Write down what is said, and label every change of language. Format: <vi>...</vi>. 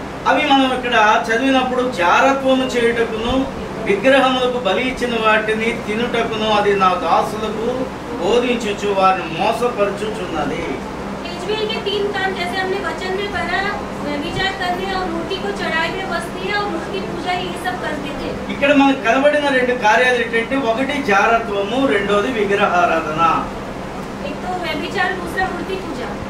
<te>అవి మనం ఇక్కడ చదివినప్పుడు జారత్వము చేయుటకును విగ్రహములకు బలి ఇచ్చిన వాటిని తినుటకును అది నా దాసులకు బోధించుచు వారిని మోసపరచుచున్నది.</te> <hi>एजेबेल के 3 काम जैसे हमने वचन में पढ़ा, विचार करने और मूर्ति को चढ़ाई में बस्ती और मूर्ति पूजा ये सब करते थे।</hi> <te>ఇక్కడ మనకు కనబడిన 2 కార్యాలు ఏంటంటే ఒకటి జారత్వము, రెండోది విగ్రహారాధన.</te> <hi>एक तो व्यभिचार, दूसरा मूर्ति पूजा।</hi>